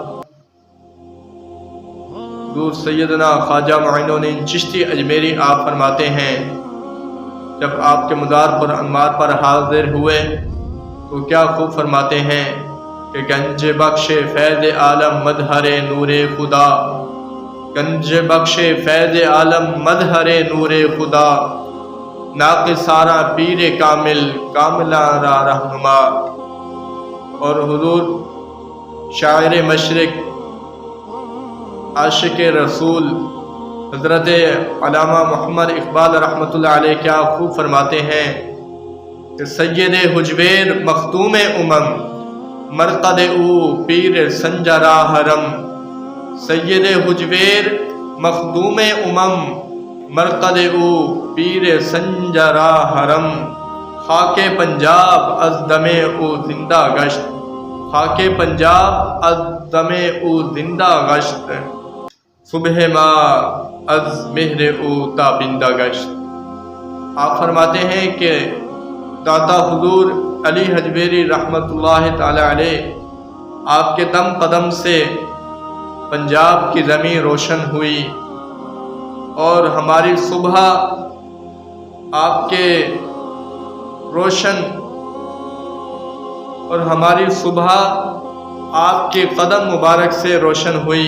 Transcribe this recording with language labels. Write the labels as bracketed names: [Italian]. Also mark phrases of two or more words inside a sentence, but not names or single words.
[Urdu] حضور سیدنا خواجہ معین الدین چشتی اجمیری آپ فرماتے ہیں جب آپ کے مزار پر انوار پر حاضر ہوئے تو کیا خوب فرماتے ہیں کہ [Persian] گنج بخش فیض عالم مظہر نور خدا، گنج بخش فیض عالم مظہر نور خدا، ناقصارا پیر کامل کاملہ را رہنما۔ [Urdu] اور حضور شاعر مشرق عاشق رسول حضرت علامہ محمد اقبال [Arabic] رحمۃ اللہ علیہ [Urdu] کیا خوب فرماتے ہیں کہ [Persian] سید حجویر مختوم امم مرقد او پیر سنجرا حرم، سید حجویر مخدوم امم مرقد او پیر سنجرا حرم، خاک پنجاب از دم او زندہ گشت، خاک پنجاب از دم او زندہ گشت، صبح ما از مہر او تابندہ گشت۔ [Urdu] آپ فرماتے ہیں کہ داتا حضور علی حجویری [Arabic] رحمۃ اللہ تعالی علیہ [Urdu] آپ کے دم قدم سے پنجاب کی زمین روشن ہوئی اور ہماری صبح آپ کے روشن اور ہماری صبح آپ کے قدم مبارک سے روشن ہوئی۔